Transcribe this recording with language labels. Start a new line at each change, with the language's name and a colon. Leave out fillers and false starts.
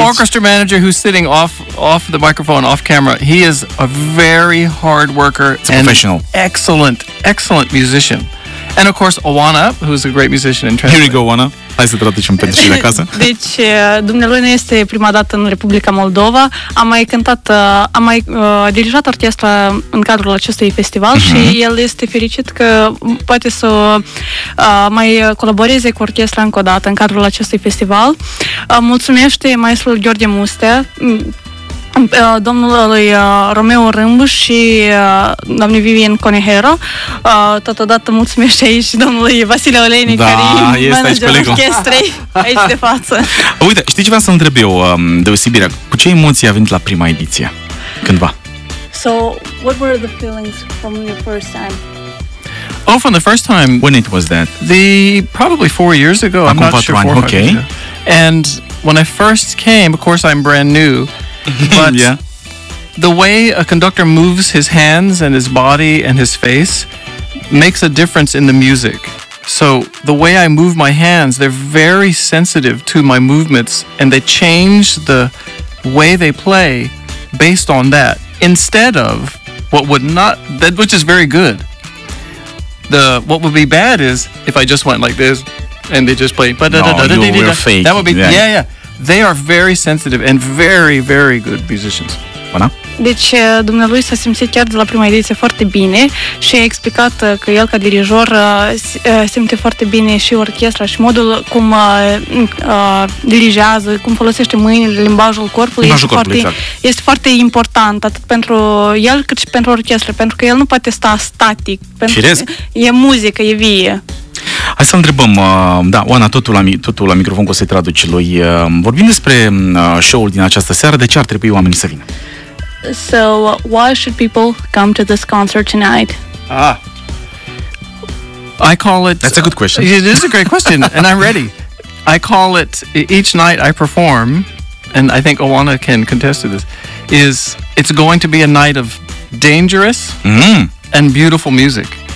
English: Orchestra manager who's sitting off the microphone, off camera. He is a very hard worker. It's a professional. Excellent musician. And of course Oana, who's a great musician in Transylvania. Here we go, Oana.
Romanian: Hai să traducem pentru cine acasă. Deci, dumnealui nu este prima dată în Republica Moldova. Am mai dirijat orchestra în cadrul acestui festival și el este fericit că poate să mai colaboreze cu orchestra încă o dată în cadrul acestui festival. Mulțumește maestrul Gheorghe Mustea, domnului Romeo Rimbu și doamne Vivian Conajero. Totodată mulțumește aici domnului Vasile Olenic, da, care este managerul orchestrei aici de față. Uite, știi ce vreau să întreb eu, deosebirea? Cu ce emoții a venit la prima ediție? Cândva?
English: So, what were the feelings from your first time? Oh, from the first time? When it was that? Probably 4 years ago.
Romanian: Acum
English: I'm not sure.
Romanian: Ani, okay.
English: And when I first came, of course I'm brand new, but yeah, the way a conductor moves his hands and his body and his face makes a difference in the music. So the way I move my hands, they're very sensitive to my movements and they change the way they play based on that, instead of what would not, that which is very good. What would be bad is if I just went like this and they just play. That would be, yeah. They are very sensitive and very, very good musicians. Oana?
Romanian: Deci, dumnealui s-a simțit chiar de la prima ediție foarte bine și a explicat că el, ca dirijor, simte foarte bine și orchestra și modul cum dirigează, cum folosește mâinile, limbajul corpului. Este foarte important, atât pentru el, cât și pentru orchestra, pentru că el nu poate sta static. E muzică, e vie. Hai să întrebăm, Oana, totul la microfon, că o să-i traduci lui. Vorbim despre show-ul din această seară, de ce ar trebui oamenii să vină?
English: So, why should people come to this concert tonight? I call it... That's a good question. It is a great question, and I'm ready. I call it, each night I perform, and I think Oana can contest to this, is it's going to be a night of dangerous and beautiful music.